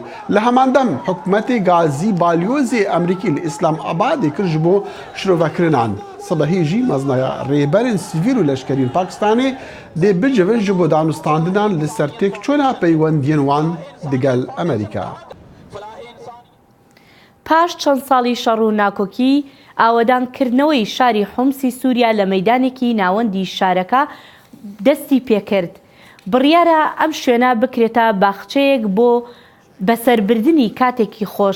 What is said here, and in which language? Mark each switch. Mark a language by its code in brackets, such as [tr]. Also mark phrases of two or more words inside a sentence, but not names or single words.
[ku] Li heman dem hikûmetê Gazî Balyozê Amerîkî li İslamabadê kir ji bo şirovekirinan. Sibehî jî meznaya rêberên sivîl û leşkerîn Pakistanê dê bicivin ji bo danûstandinan li ser têkçûna peywendiyên wan digel Amerîka. [ckb] پاش چەند ساڵی شەڕ و ناکۆکی ئاوەدانکردنەوەی شاری حومسی سووریا لە مەیدانێکی ناوەندی شارەکە دەستی پێکرد. بڕیارە ئەم شوێنە بکرێتە باخچەیەک بۆ بەسەربردنی کاتێکی خۆش.